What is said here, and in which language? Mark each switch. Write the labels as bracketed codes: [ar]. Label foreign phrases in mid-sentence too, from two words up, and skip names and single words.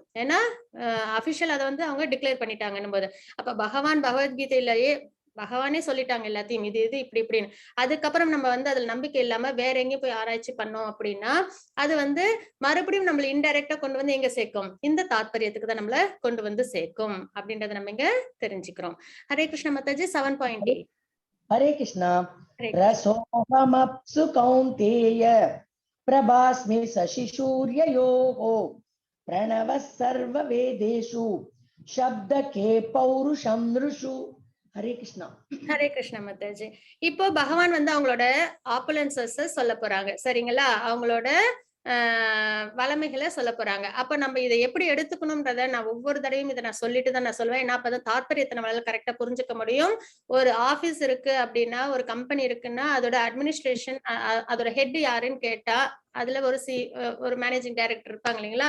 [ta] ஏன்னா அபிஷியல் அதை வந்து அவங்க டிக்ளேர் பண்ணிட்டாங்கன்னும் போது, அப்ப பகவான் பகவத்கீதையிலேயே பகவானே சொல்லிட்டாங்க எல்லாத்தையும், இது இது இப்படி இப்படின்னு. அதுக்கப்புறம் நம்ம வந்து அதுல நம்பிக்கை இல்லாம வேற எங்கேயும் போய் ஆராய்ச்சி பண்ணோம் அப்படின்னா அது வந்து மறுபடியும் நம்மள இன்டைரக்டா கொண்டு வந்து எங்க சேர்க்கும்? இந்த தாத்பரியத்துக்கு தான் நம்மள கொண்டு வந்து சேர்க்கும் அப்படின்றத நம்ம இங்க தெரிஞ்சுக்கிறோம். ஹரே கிருஷ்ண மாதாஜி. 7.8. [hi] हरे कृष्णा। हरे [sa] रसोऽहमप्सु कौन्तेय प्रभास्मि शशिसूर्ययोः प्रणवः सर्ववेदेषु शब्दके पौरुषं नृषु। [hi] हरे कृष्णा। [ta] ஹரே கிருஷ்ண மாதாஜி. இப்போ பகவான் வந்து அவங்களோட ஆப்புலன்சஸ் சொல்ல போறாங்க சரிங்களா? அவங்களோட வளமைகளை சொல்ல போறாங்க. அப்ப நம்ம இதை எப்படி எடுத்துக்கணும்ன்றத நான் ஒவ்வொரு தடவையும் இதை நான் சொல்லிட்டு தான் நான் சொல்லுவேன். ஏன்னா அப்பதான் தாத்பரியத்தை நம்மளால கரெக்டா புரிஞ்சுக்க முடியும். ஒரு ஆபீஸ் இருக்கு அப்படின்னா, ஒரு கம்பெனி இருக்குன்னா அதோட அட்மினிஸ்ட்ரேஷன் அதோட ஹெட் யாருன்னு கேட்டா அதுல ஒரு [en] managing director [ta] இருப்பாங்க இல்லைங்களா?